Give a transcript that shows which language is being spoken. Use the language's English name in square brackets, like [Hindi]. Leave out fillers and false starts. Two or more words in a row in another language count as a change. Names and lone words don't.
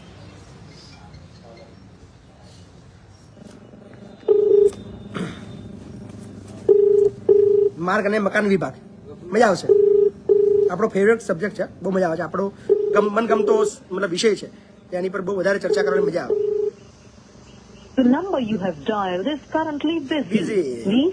[Gujarati] માર્ગ અને મકાન વિભાગ મજા આવશે. આપણો [English] favorite subject [Gujarati] છે, બહુ મજા આવે છે. આપણો મનગમતો મતલબ વિષય છે, એની પર બહુ વધારે ચર્ચા કરવાની મજા આવે. [English] The number you have dialed is currently busy. Please